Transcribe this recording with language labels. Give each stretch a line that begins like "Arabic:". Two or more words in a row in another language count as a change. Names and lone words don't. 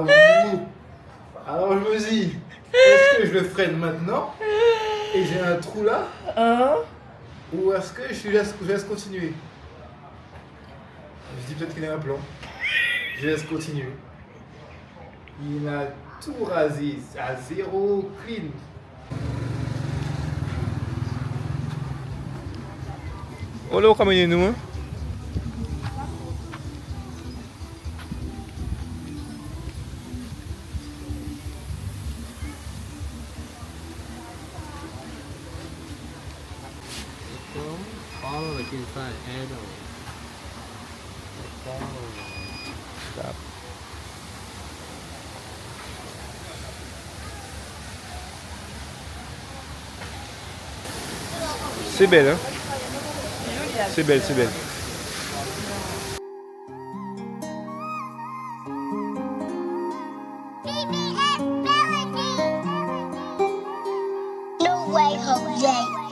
French: Alors je me dis, est-ce que je le freine maintenant et j'ai un trou là ou est-ce que je laisse continuer? Je dis peut-être qu'il a un plan. Je laisse continuer. Il a tout rasé à 0 clean.
Portuguese: Olha o caminho nu.
English: Follow the inside handle. Stop.
French: C'est belle, hein? C'est belle, c'est belle.
English: No way, Jose.